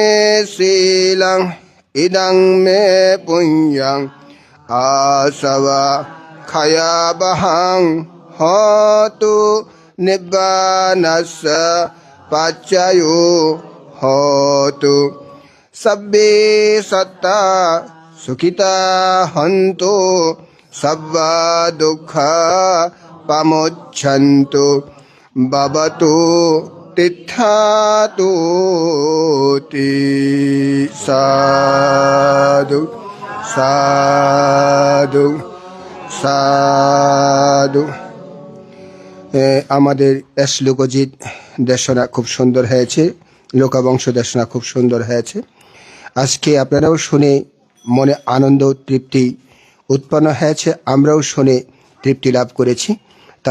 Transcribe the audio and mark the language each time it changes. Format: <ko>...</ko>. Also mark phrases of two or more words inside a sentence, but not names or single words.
<pi>शीलं इदं मे पुण्यं आसवा खयावहं होतु निब्बानस्य पच्चयो होतु सब्बे सत्ता सुखिता हन्तु सब्बा दुःखा पमुच्छन्तु भवतु तिष्ठतुति साधु साधु साधु</pi> <bn>আমাদের শ্লোকজিৎ দেশনা খুব সুন্দর হয়েছে, লোকবংশ দেশনা খুব সুন্দর হয়েছে। আজকে আপনারাও শুনে মনে আনন্দ তৃপ্তি উৎপন্ন হয়েছে, আমরাও শুনে তৃপ্তি লাভ করেছি।</bn>